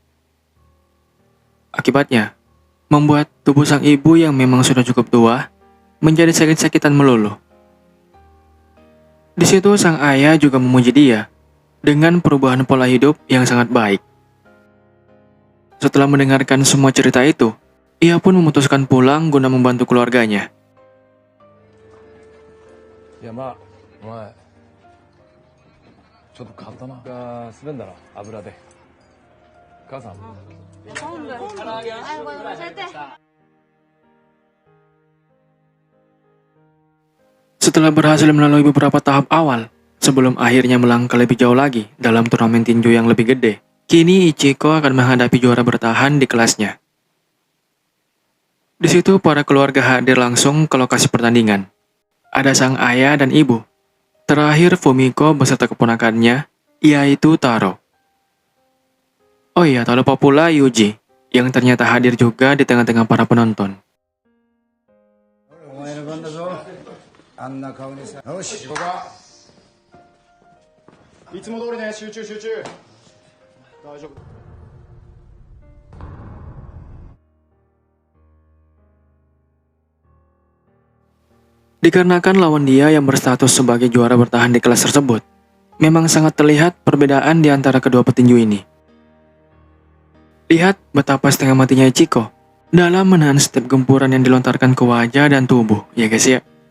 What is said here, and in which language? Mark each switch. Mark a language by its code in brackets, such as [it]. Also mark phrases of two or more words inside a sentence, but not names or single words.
[id] Akibatnya, membuat tubuh sang ibu yang memang sudah cukup tua menjadi sakit-sakitan melulu. Di situ sang ayah juga memuji dia dengan perubahan pola hidup yang sangat baik. Setelah mendengarkan semua cerita itu, ia pun memutuskan pulang guna membantu keluarganya. [ja] いやまあお前ちょっと簡単なが滑んだろ油で母さん昆布はいこれ乗せて。 [id] Setelah berhasil melalui beberapa tahap awal, sebelum akhirnya melangkah lebih jauh lagi dalam turnamen tinju yang lebih gede, kini Ichiko akan menghadapi juara bertahan di kelasnya. Di situ para keluarga hadir langsung ke lokasi pertandingan. Ada sang ayah dan ibu. Terakhir Fumiko beserta keponakannya, yaitu Taro. Oh iya, tak lupa pula Yuji, yang ternyata hadir juga di tengah-tengah para penonton. [ja] お前の番だぞ。あんな顔でさ。よし、ここは。いつも通りね、集中集中。大丈夫。 [id] Dikarenakan lawan dia yang berstatus sebagai juara bertahan di kelas tersebut, memang sangat terlihat perbedaan di antara kedua petinju ini. Lihat betapa setengah matinya Ichiko dalam menahan setiap gempuran yang dilontarkan ke wajah dan tubuh, ya guys ya.